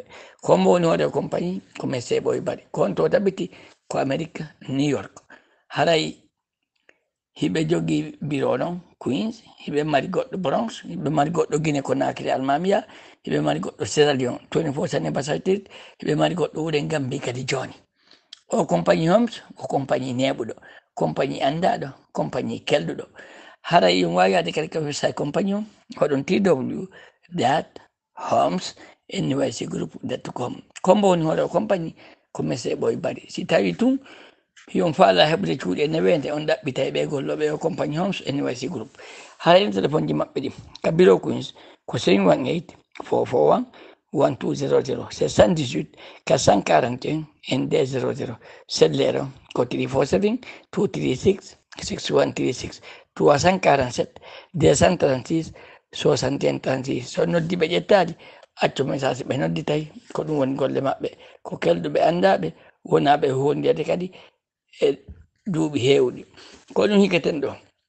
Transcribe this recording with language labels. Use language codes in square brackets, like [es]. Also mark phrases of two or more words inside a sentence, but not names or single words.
[ff] kombo woni hoore compagnie ko Messe Ɓoye Bari kon to tabiti ko Amérique New York haray hiɓe jogii bureau ɗon Queens hiɓe mari goɗɗo Bronx hiɓe mari goɗɗo Guinée Conakry Almamia hiɓe mari goɗɗo Sierra Leone 24 Sane Bassatide hiɓe mari goɗɗo wuren Gambie kadi joni o compagnie Homs ko compagnie neɓuɗo compagnie andaɗo compagnie kelɗuɗo haray ɗum wawi ade kadi ko website compagnie o hoɗon www.homs.nyc.group.com kombo woni hoore o compagnie ko Messe Ɓoye Bari si tawi tun yon faala heɓde cuuɗi e newede on ɗaɓɓita e ɓe golloɓe o compagnie Homs NYC groupe haray téléphone ji maɓɓe ɗi ka bureau Queens ko 718 441 1200 78 441 ND00 sellero ko 347 236 6136 347 236 61 36 so noddiɓe ƴettali accu message ɓe nodditay ko ɗum woni golle maɓɓe ko kelduɓe andaɓe wonaɓe hondiyade kadi e duuɓi heewɗi ko ɗum higgeten ɗo